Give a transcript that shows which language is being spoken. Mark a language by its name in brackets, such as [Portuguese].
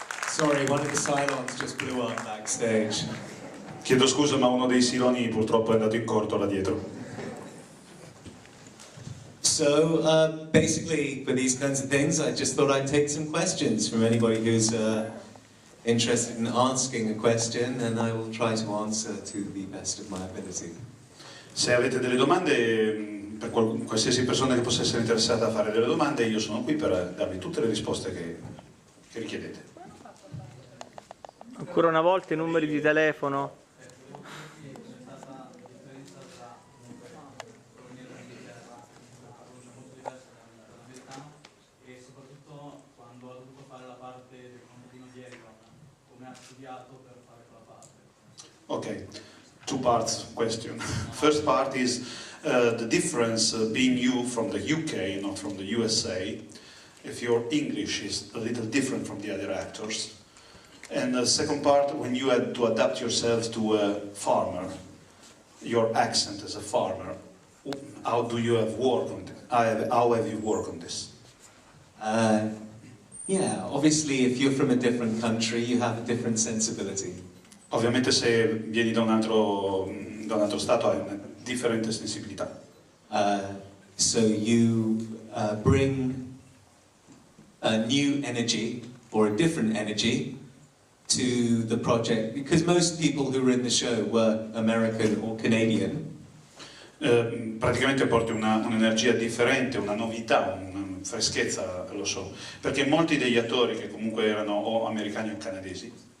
[English] Sorry, one of the Cylons just blew up backstage. [Italian] Chiedo scusa, ma uno dei Siloni purtroppo è andato in corto là dietro. [English] So, basically, for these kinds of things, I just thought I'd take some questions from anybody who's interested in asking a question, and I will try to answer to the best of my ability. [Italian] Se avete delle domande, per qualsiasi persona che possa essere interessata a fare delle domande, io sono qui per darvi tutte le risposte che richiedete. Ancora una volta i numeri di telefono. E soprattutto quando ha dovuto fare la parte del contadino di Eric, come ha studiato per fare quella parte. [English] Okay, two parts question. First part is the difference being you from the UK, not from the USA. If your English is a little different from the other actors. And the second part, when you had to adapt yourself to a farmer, your accent as a farmer, how do you have worked on it? How have you worked on this? Yeah, obviously if you're from a different country, you have a different sensibility. [Italian] Ovviamente se vieni da un altro stato hai una differente sensibilità. [English] So you bring a new energy or a different energy to the project, because most people who were in the show were American or Canadian. [Italian] Praticamente porti un'energia differente, una novità, una freschezza allo show, perché molti degli attori che comunque erano o americani o canadesi.